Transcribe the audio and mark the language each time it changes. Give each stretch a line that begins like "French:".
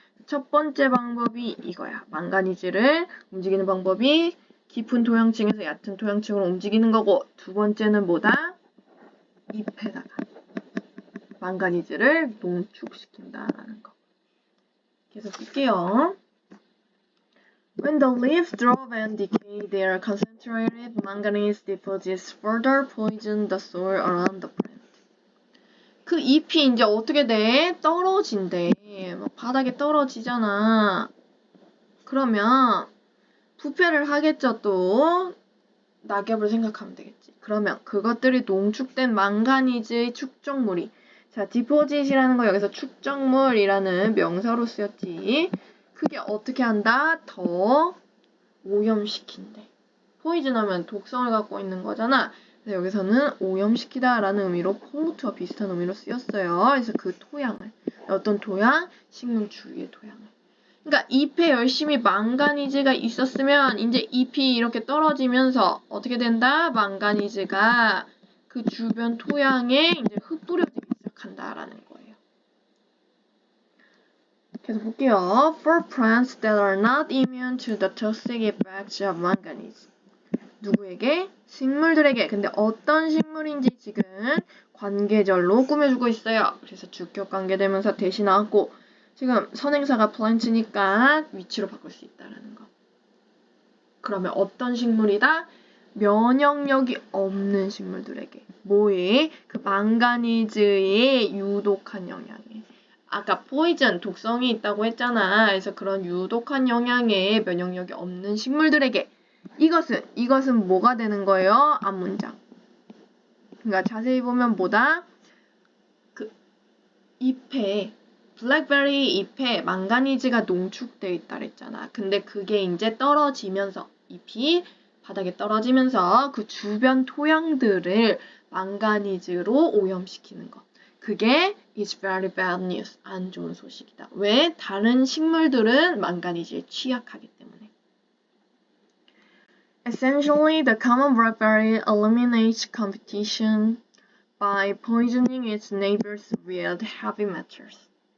Korean: 첫 번째 방법이 이거야. 망가니즈를 움직이는 방법이 깊은 토양층에서 얕은 토양층으로 움직이는 거고 두 번째는 뭐다? 잎에다가 망가니즈를 농축시킨다라는 거. 계속 볼게요.
English: When the leaves drop and decay, their concentrated manganese deposits further poison the soil around the plant.
Korean: 그 잎이 이제 어떻게 돼? 떨어진대. 막 바닥에 떨어지잖아. 그러면 부패를 하겠죠, 또. 낙엽을 생각하면 되겠지. 그러면 그것들이 농축된 망가니즈의 축적물이 자, deposit이라는 거 여기서 축적물이라는 명사로 쓰였지. 그게 어떻게 한다? 더 오염시킨대. 포이즌하면 독성을 갖고 있는 거잖아. 그래서 여기서는 오염시키다라는 의미로 포무트와 비슷한 의미로 쓰였어요. 그래서 그 토양을, 어떤 토양? 식물 주위의 토양을. 그러니까 잎에 열심히 망가니즈가 있었으면 이제 잎이 이렇게 떨어지면서 어떻게 된다? 망가니즈가 그 주변 토양에 이제 흩뿌려지기 시작한다라는 거예요. 계속 볼게요.
English: For plants that are not immune to the toxic effects of manganese.
Korean: 누구에게? 식물들에게. 근데 어떤 식물인지 지금 관계절로 꾸며주고 있어요. 그래서 주격 관계대명사 대신 나왔고 지금 선행사가 plant니까 위치로 바꿀 수 있다라는 거. 그러면 어떤 식물이다? 면역력이 없는 식물들에게. 뭐에? 그 망가니즈의 유독한 영향에. 아까 포이즌, 독성이 있다고 했잖아. 그래서 그런 유독한 영향에 면역력이 없는 식물들에게. 이것은 뭐가 되는 거예요? 앞문장. 그러니까 자세히 보면 뭐다? 그 잎에 블랙베리 잎에 망가니즈가 농축되어 있다 그랬잖아. 근데 그게 이제 떨어지면서 잎이 바닥에 떨어지면서 그 주변 토양들을 망가니즈로 오염시키는 것.
English: 그게 is very bad news.
Korean: 안 좋은 소식이다. 왜? 다른 식물들은 망가니즈에 취약하기 때문에.
English: Essentially, the common blackberry eliminates competition by poisoning its neighbors with heavy metals.